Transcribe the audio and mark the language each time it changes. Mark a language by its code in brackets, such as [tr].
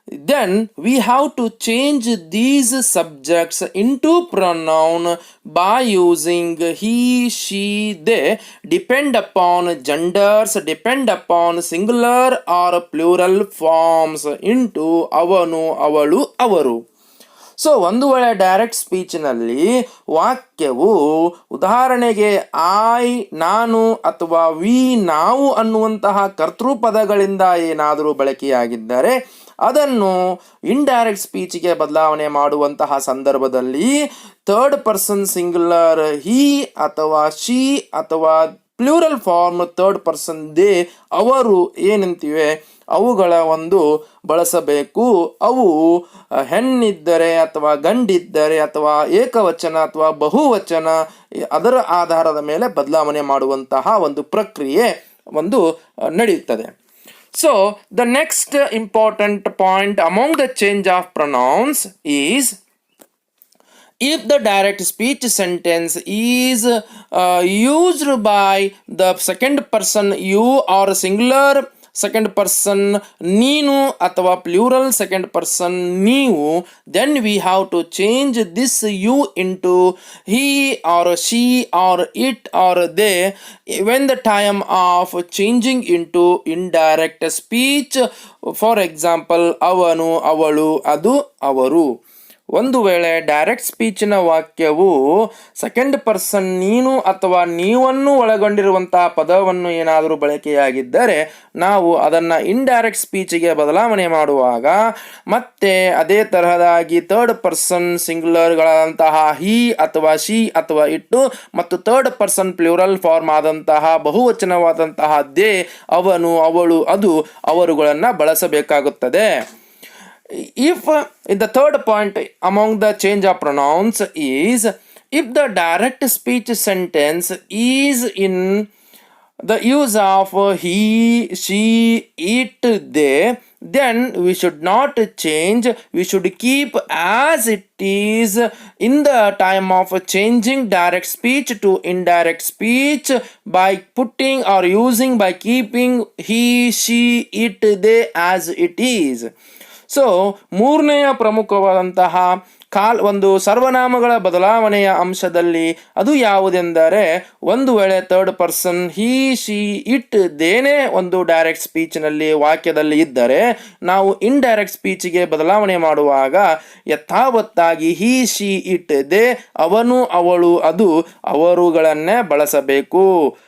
[en] then we have to change these subjects into pronoun by using he, she, they, depend upon genders, depend upon singular or plural forms into [kn] ಅವನು, ಅವಳು, ಅವರು. So ಒಂದು ವೇಳೆ direct ಸ್ಪೀಚ್ನಲ್ಲಿ ವಾಕ್ಯವು ಉದಾಹರಣೆಗೆ I ನಾನು ಅಥವಾ ವಿ ನಾವು ಅನ್ನುವಂತಹ ಕರ್ತೃಪದಗಳಿಂದ ಏನಾದರೂ ಬಳಕೆಯಾಗಿದ್ದರೆ ಅದನ್ನು ಇಂಡೈರೆಕ್ಟ್ ಸ್ಪೀಚ್ಗೆ ಬದಲಾವಣೆ ಮಾಡುವಂತಹ ಸಂದರ್ಭದಲ್ಲಿ ಥರ್ಡ್ ಪರ್ಸನ್ ಸಿಂಗ್ಯುಲರ್ ಹಿ ಅಥವಾ ಶಿ ಅಥವಾ plural form third person they ಅವರು ಏನಂತಿವೆ ಅವುಗಳ ಒಂದು ಬಳಸಬೇಕು. ಅವು ಹೆಣ್ಣಿದ್ದರೆ ಅಥವಾ ಗಂಡಿದ್ದರೆ ಅಥವಾ ಏಕವಚನ ಅಥವಾ ಬಹುವಚನ ಅದರ ಆಧಾರದ ಮೇಲೆ ಬದಲಾವಣೆ ಮಾಡುವಂತಹ ಒಂದು ಪ್ರಕ್ರಿಯೆ ಒಂದು ನಡೆಯುತ್ತದೆ. [en] So the next important point among the change of pronouns is if the direct speech sentence is used by the second person you or singular second person ನೀನು ಅಥವಾ plural second person ನೀವು, then we have to change this you into he or she or it or they when the time of changing into indirect speech. For example, [kn] ಅವನು ಅವಳು ಅದು ಅವರು. ಒಂದು ವೇಳೆ direct ಸ್ಪೀಚಿನ ವಾಕ್ಯವು ಸೆಕೆಂಡ್ ಪರ್ಸನ್ ನೀನು ಅಥವಾ ನೀವನ್ನು ಒಳಗೊಂಡಿರುವಂತಹ ಪದವನ್ನು ಏನಾದರೂ ಬಳಕೆಯಾಗಿದ್ದರೆ ನಾವು ಅದನ್ನು ಇಂಡೈರೆಕ್ಟ್ ಸ್ಪೀಚಿಗೆ ಬದಲಾವಣೆ ಮಾಡುವಾಗ ಮತ್ತೆ ಅದೇ ತರಹದಾಗಿ ಥರ್ಡ್ ಪರ್ಸನ್ ಸಿಂಗ್ಯುಲರ್ಗಳಾದಂತಹ ಹಿ ಅಥವಾ ಶಿ ಅಥವಾ ಇಟ್ಟು ಮತ್ತು ಥರ್ಡ್ ಪರ್ಸನ್ ಪ್ಲೂರಲ್ ಫಾರ್ಮ್ ಆದಂತಹ ಬಹುವಚನವಾದಂತಹ ದೇ ಅವನು ಅವಳು ಅದು ಅವರುಗಳನ್ನು ಬಳಸಬೇಕಾಗುತ್ತದೆ. [en] If the third point among the change of pronouns is if the direct speech sentence is in the use of he, she, it, they, then we should not change. We should keep as it is in the time of changing direct speech to indirect speech by putting or using by keeping he, she, it, they as it is. [kn] So ಮೂರನೆಯ ಪ್ರಮುಖವಾದಂತಹ ಒಂದು ಸರ್ವನಾಮಗಳ ಬದಲಾವಣೆಯ ಅಂಶದಲ್ಲಿ ಅದು ಯಾವುದೆಂದರೆ ಒಂದು ವೇಳೆ third person he she it ದೇನೇ ಒಂದು ಡೈರೆಕ್ಟ್ ಸ್ಪೀಚ್ನಲ್ಲಿ ವಾಕ್ಯದಲ್ಲಿ ಇದ್ದರೆ ನಾವು ಇಂಡೈರೆಕ್ಟ್ ಸ್ಪೀಚ್ಗೆ ಬದಲಾವಣೆ ಮಾಡುವಾಗ ಯಥಾವತ್ತಾಗಿ ಹಿ ಶಿ ಇಟ್ ದೇ ಅವನು ಅವಳು ಅದು ಅವರುಗಳನ್ನೇ ಬಳಸಬೇಕು.